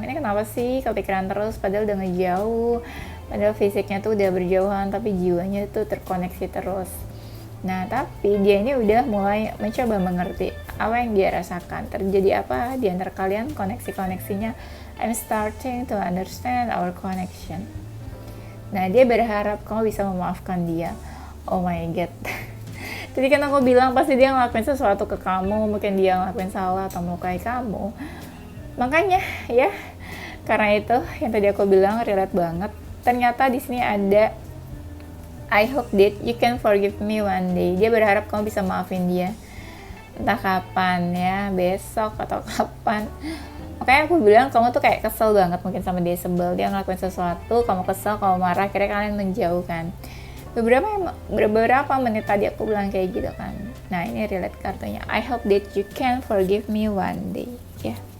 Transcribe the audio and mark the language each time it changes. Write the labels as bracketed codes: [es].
[id] Ini kenapa sih kepikiran terus padahal udah ngejauh, padahal fisiknya tuh udah berjauhan tapi jiwanya tuh terkoneksi terus. Nah, tapi dia ini udah mulai mencoba mengerti apa yang dia rasakan. Terjadi apa di antara kalian, koneksi-koneksinya. [en] I'm starting to understand our connection. [id] Nah, dia berharap kamu bisa memaafkan dia. [en] Oh my god. [id] Jadi kan aku bilang pasti dia ngelakuin sesuatu ke kamu, mungkin dia ngelakuin salah atau melukai kamu. Makanya ya, karena itu yang tadi aku bilang relate banget. Ternyata di sini ada [en] I hope that you can forgive me one day. [id] Dia berharap kamu bisa maafin dia. Entah kapan ya, besok atau kapan. Makanya aku bilang kamu tuh kayak kesel banget mungkin sama dia, sebel. Dia ngelakuin sesuatu, kamu kesel, kamu marah, akhirnya kalian menjauh kan. Beberapa menit tadi aku bilang kayak gitu kan. Nah, ini relate kartunya. [en] I hope that you can forgive me one day ya.